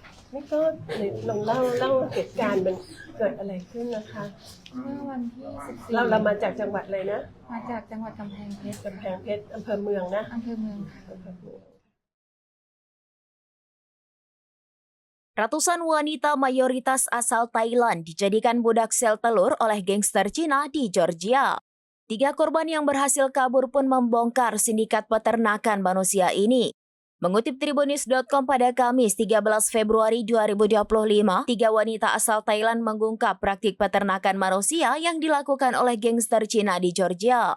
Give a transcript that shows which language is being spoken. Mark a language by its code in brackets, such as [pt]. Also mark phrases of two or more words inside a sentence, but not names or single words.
[th] นี่ก็ลองเล่าเหตุการณ์มันเกิดอะไรขึ้นนะคะ เมื่อวันที่14 เรามาจากจังหวัดอะไรนะ มาจากจังหวัดกำแพงเพชร กำแพงเพชรอำเภอเมืองนะ อำเภอเมืองค่ะ อำเภอเมือง [id] Ratusan wanita mayoritas asal Thailand dijadikan budak sel telur oleh gangster Cina di Georgia. 3 korban yang berhasil kabur pun membongkar sindikat peternakan manusia ini. Mengutip Tribunnews.com pada Kamis 13 Februari 2025, 3 wanita asal Thailand mengungkap praktik peternakan manusia yang dilakukan oleh gangster Cina di Georgia.